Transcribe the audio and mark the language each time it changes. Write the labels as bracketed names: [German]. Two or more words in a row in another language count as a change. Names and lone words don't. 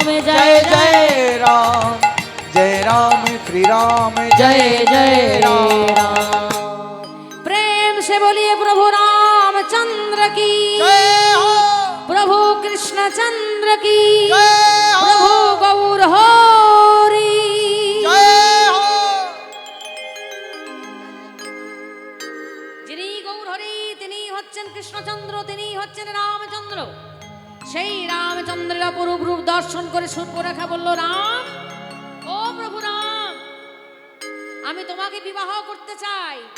[Hindi] जय जय राम, जय राम श्री राम, जय जय राम। प्रेम से बोलिए प्रभु रामचंद्र की, जय हो, प्रभु कृष्णचंद्र की, जय हो, प्रभु गौर हरि। जय हो। [Bangla] যিনি গৌর হরি তিনি হচ্ছেন কৃষ্ণচন্দ্র, তিনি হচ্ছেন রামচন্দ্র। সেই রামচন্দ্রের অপরূপ রূপ দর্শন করে শূর্পণরেখা বলল, রাম, ও প্রভু রাম, আমি তোমাকে বিবাহ করতে চাই।